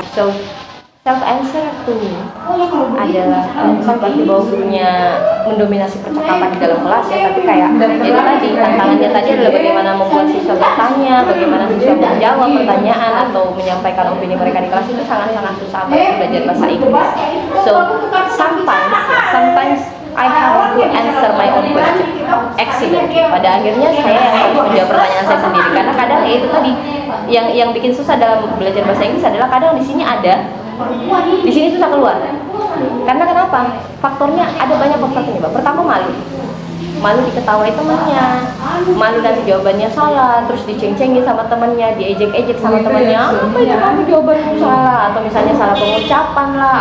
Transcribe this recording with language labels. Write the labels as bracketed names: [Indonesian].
[English] So self-answer to me [Indonesian] adalah bukan berarti bahwa gurunya mendominasi percakapan di dalam kelas ya, tapi kayak itu tadi, tantangannya tadi adalah bagaimana membuat siswa bertanya, bagaimana siswa menjawab pertanyaan atau menyampaikan opini mereka di kelas. Itu sangat-sangat susah apalagi belajar bahasa Inggris. [English] So sometimes I have to answer my own question accidentally. [Indonesian] Pada akhirnya saya yang harus menjawab pertanyaan saya sendiri, karena kadang ya itu tadi yang bikin susah dalam belajar bahasa Inggris adalah kadang di sini ada, di sini susah keluar. Karena kenapa? Faktornya ada banyak faktor penyebab. Pertama, malu diketawain temannya, malu nanti jawabannya salah, terus diceng-cengin sama temannya, diejek-ejek sama temannya, apa itu kamu jawabanmu salah, atau misalnya salah pengucapan lah.